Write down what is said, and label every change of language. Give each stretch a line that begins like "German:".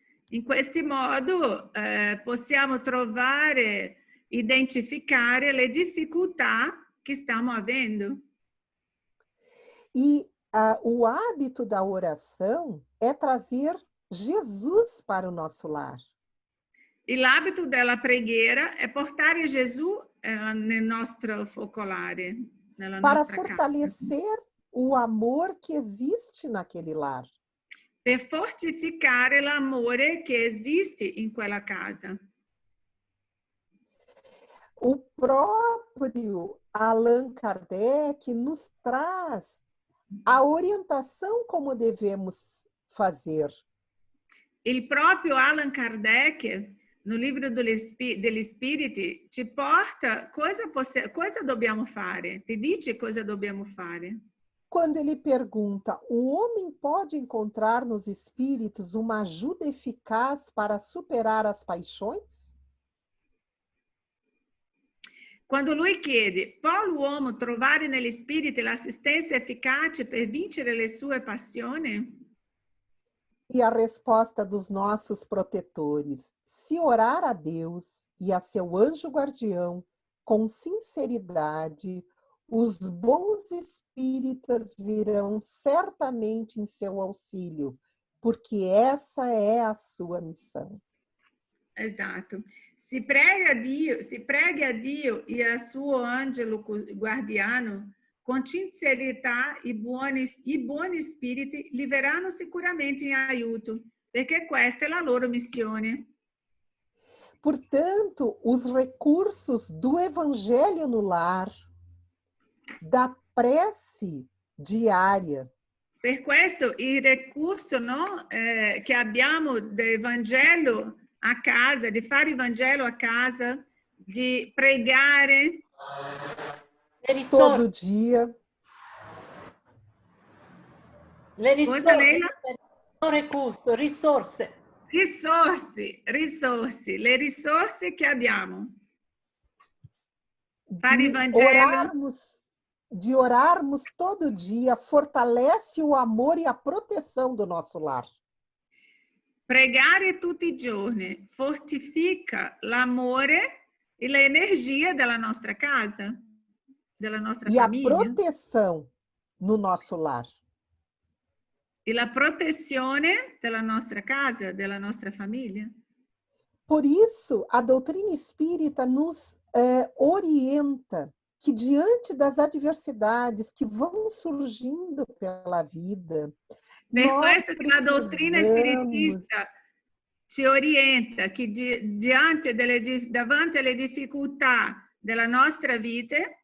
Italian: In questo modo possiamo trovare, identificare le difficoltà che stiamo avendo.
Portuguese: E o hábito da oração é trazer Jesus para o nosso lar.
Italian: E l'abito della preghiera è portare Gesù nel nostro focolare, nella
Portuguese: para
Italian: nostra
Portuguese: fortalecer
Italian: casa.
Portuguese: o amor que existe naquele lar.
Italian: per fortificare l'amore che esiste in quella casa.
Portuguese: O próprio Allan Kardec nos traz a orientação como devemos fazer.
Italian: Il proprio Allan Kardec, no livro degli Spiriti, ci porta cosa dobbiamo fare, ti dice cosa dobbiamo fare.
Portuguese: Quando ele pergunta, o homem pode encontrar nos espíritos uma ajuda eficaz para superar as paixões?
Italian: Quando lui chiede, può l'uomo trovare negli spiriti l'assistenza efficace per vincere le sue passioni?
Portuguese: E a resposta dos nossos protetores: se orar a Deus e a seu anjo guardião com sinceridade, os bons espíritas virão certamente em seu auxílio, porque essa é a sua missão.
Italian: Esatto. Si prega a Dio e a suo angelo guardiano con sincerità, i buoni spiriti li verranno sicuramente in aiuto, perché questa è la loro missione.
Portuguese: Portanto, os recursos do Evangelho no lar, da prece diária,
Italian: Per questo il recurso, no, che abbiamo del Vangelo a casa, di fare il Vangelo a casa, di pregare
Portuguese: todo dia.
Italian: Le risorse, Leila? non recurso, risorse. Risorse, le risorse che abbiamo. Fare il Vangelo.
Portuguese: De orarmos todo dia fortalece o amor e a proteção do nosso lar.
Italian: Pregare tutti i giorni fortifica l'amore e l'energia della nostra casa, della nostra famiglia.
Portuguese: E a proteção no nosso lar.
Italian: E la protezione della nostra casa, della nostra famiglia.
Portuguese: Por isso, a doutrina espírita nos orienta que diante das adversidades que vão surgindo pela vida,
Italian: per questo che la dottrina spiritista ci orienta che davanti alle difficoltà della nostra vita,